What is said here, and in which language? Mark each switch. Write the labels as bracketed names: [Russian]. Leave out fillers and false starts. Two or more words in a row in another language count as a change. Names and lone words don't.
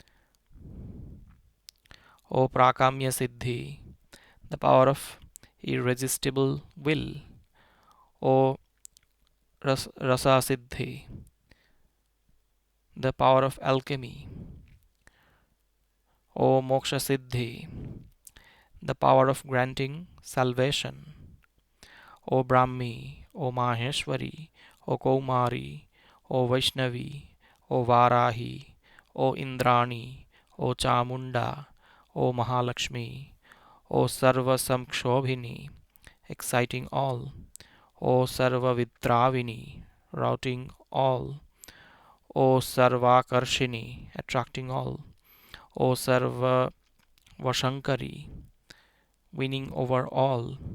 [English] O Prakamya Siddhi, the power of irresistible will. O Rasa Siddhi, the power of alchemy. O Moksha Siddhi, the power of granting salvation. O Brahmi, O Maheshwari, O Kaumari, O Vaishnavi, O Varahi, O Indrani, O Chamunda, O Mahalakshmi, O Sarva Samkshobhini, exciting all. O Sarva Vidravini, routing all. O Sarvakarshini, attracting all. O Sarva Vashankari, winning over all.